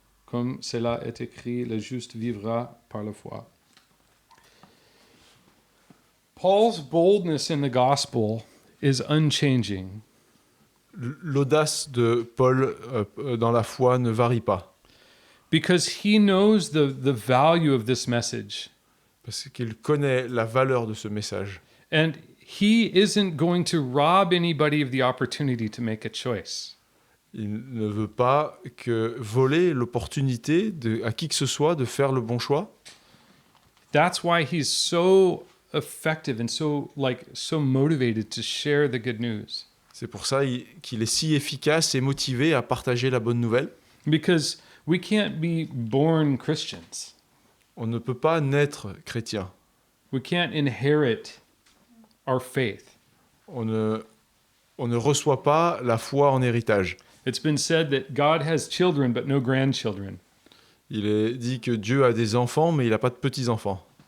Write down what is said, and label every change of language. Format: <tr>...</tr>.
<fr>Comme cela est écrit, le juste vivra par la foi.</fr> <en>Paul's boldness in the gospel is unchanging.</en> <fr>L'audace de Paul dans la foi ne varie pas,</fr> <en>Because he knows the value of this message.</en> <fr>parce qu'il connaît la valeur de ce message.</fr> <en>And he isn't going to rob anybody of the opportunity to make a choice.</en> <fr>Il ne veut pas voler l'opportunité à qui que ce soit de faire le bon choix.</fr> <en>That's why he's so effective and so motivated to share the good news.</en> <fr>C'est pour ça qu'il est si efficace et motivé à partager la bonne nouvelle.</fr> <en>Because we can't be born Christians.</en> <fr>On ne peut pas naître chrétien.</fr> <en>We can't inherit our faith.</en> <fr>On ne reçoit pas la foi en héritage.</fr> <en>It's been said that God has children but no grandchildren.</en> <fr>Il est dit que Dieu a des enfants, mais il n'a pas de petits-enfants.</fr>